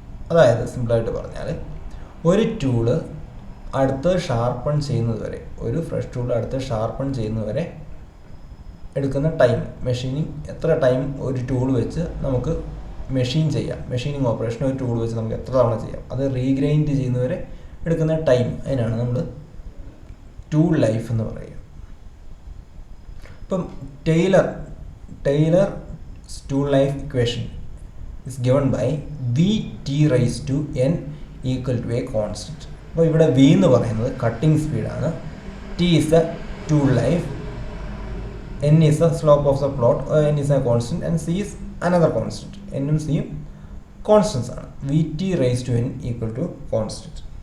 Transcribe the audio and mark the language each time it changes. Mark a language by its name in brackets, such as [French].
[Malayalam] അതായത് സിമ്പിളായിട്ട് പറഞ്ഞാൽ ഒരു ടൂള് അടുത്ത് ഷാർപ്പൺ ചെയ്യുന്നത് വരെ, ഒരു ഫ്രഷ് ടൂൾ അടുത്ത് ഷാർപ്പൺ ചെയ്യുന്നത് വരെ എടുക്കുന്ന ടൈം, മെഷീനിങ് എത്ര ടൈം ഒരു ടൂൾ വെച്ച് നമുക്ക് മെഷീൻ ചെയ്യാം, മെഷീനിങ് ഓപ്പറേഷൻ ഒരു ടൂൾ വെച്ച് നമുക്ക് എത്ര തവണ ചെയ്യാം, അത് റീഗ്രൈൻഡ് ചെയ്യുന്നവരെ എടുക്കുന്ന ടൈം, അതിനാണ് നമ്മൾ ടൂൾ ലൈഫ് എന്ന് പറയുക. ഇപ്പം Taylor tool life equation [English] is given by Vt raised to n equal to a constant. [Malayalam] അപ്പോൾ ഇവിടെ V എന്ന് പറയുന്നത് cutting സ്പീഡാണ്, [English] T is the tool life, n is the slope of the plot, n is a constant and C is another constant. [Malayalam] n ഉം C യും constants ആണ്. [English] Vt raised to n equal to constant.